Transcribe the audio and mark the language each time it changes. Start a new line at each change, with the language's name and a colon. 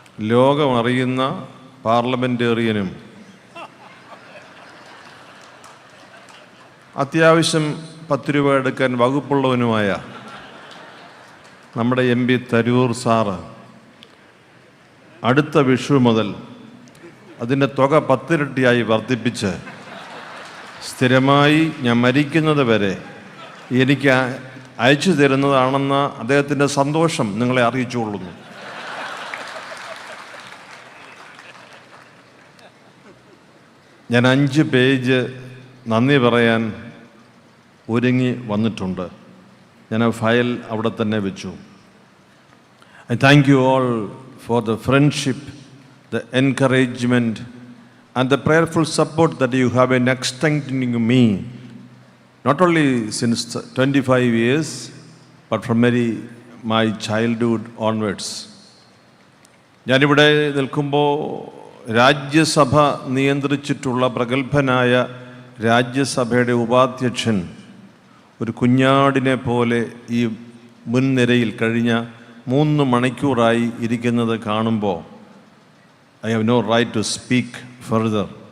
Malayalam: ലോകമറിയുന്ന പാർലമെൻറ്റേറിയനും അത്യാവശ്യം 10 രൂപ എടുക്കാൻ വകുപ്പുള്ളവനുമായ നമ്മുടെ MP തരൂർ സാറ് അടുത്ത വിഷു മുതൽ അതിൻ്റെ തുക 10 ഇരട്ടിയായി വർദ്ധിപ്പിച്ച് സ്ഥിരമായി ഞാൻ മരിക്കുന്നത് വരെ എനിക്ക് അയച്ചു തരുന്നതാണെന്ന അദ്ദേഹത്തിൻ്റെ സന്തോഷം നിങ്ങളെ അറിയിച്ചുകൊള്ളുന്നു. ഞാൻ 5 പേജ് നന്ദി പറയാൻ ഒരുങ്ങി വന്നിട്ടുണ്ട്. ഞാൻ ആ ഫയൽ അവിടെ തന്നെ വെച്ചു.
English: I thank you all for the friendship, the encouragement and the prayerful support that you have been extending me, not only since 25 years, but from my childhood onwards.
Malayalam: ഞാനിവിടെ നിൽക്കുമ്പോൾ രാജ്യസഭ നിയന്ത്രിച്ചിട്ടുള്ള പ്രഗത്ഭനായ രാജ്യസഭയുടെ ഉപാധ്യക്ഷൻ ഒരു കുഞ്ഞാടിനെ പോലെ ഈ മുൻനിരയിൽ കഴിഞ്ഞ 3 മണിക്കൂറായി ഇരിക്കുന്നത് കാണുമ്പോൾ
English: I have no right to speak further.